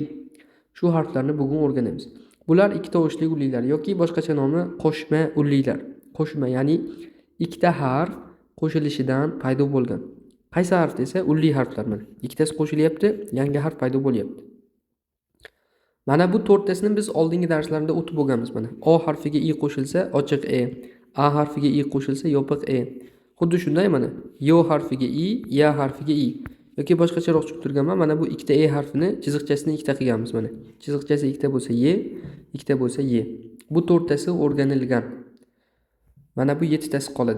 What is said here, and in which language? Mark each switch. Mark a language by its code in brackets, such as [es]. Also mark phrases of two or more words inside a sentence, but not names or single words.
[uz] Shu harflarni bugun o'rganamiz. Bular ikki tovushli ullilar yoki boshqacha nomi qo'shma ullilar. Qo'shma, ya'ni ikkita harf qo'shilishidan paydo bo'lgan. Qaysi harf desa ulli harflar mana. Ikkitasi qo'shilyapti, yangi harf paydo bo'lyapti. Mana bu 4tasini biz oldingi darslarda o'tib bo'lganmiz mana. O harfiga i qo'shilsa ochiq e, a harfiga i qo'shilsa yopiq e. Xuddi shunday mana yo harfiga i, ya harfiga i. Yoki boshqacharoq tushuntirganman. Mana bu ikkita e harfini chiziqchasini ikkita qilganmiz mana. Chiziqchasi ikkita bo'lsa ye, ikkita bo'lsa ye. Bu 4tasi o'rganilgan. Mana bu 7tasi qoladi.